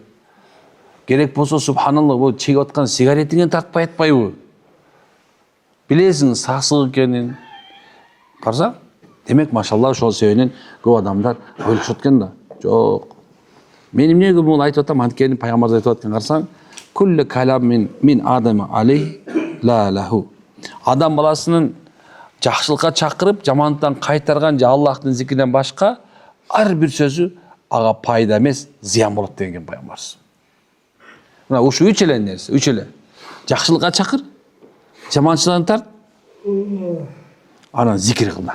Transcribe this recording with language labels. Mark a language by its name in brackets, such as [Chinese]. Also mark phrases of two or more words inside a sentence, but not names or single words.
[Kyrgyz] Керек болсо субханалла бул чегип аткан сигаретиңден тартпай атпайбы? Билесиң сасык экенин. Карасаң, демек машалла ошол себебинен көп адамдар ойлошот экен да. Жок. Мен эмнеге муну айтып атам? Анткени пайгамбарыбыз айтып аткан, карасаң, [Arabic] كل كلام من آدم عليه لا له. [Kyrgyz] Адам баласынын жакшылыкка чакырып, жамандыктан кайтарган же Аллахтын зикиринен башка ар бир сөзү ага пайда эмес, зыян болот деген пайгамбарыбыз. Мына ушу үч эле нерсе, үч эле. Жакшылыкка чакыр, жаманчылыктан тарт, анан зикир кылма.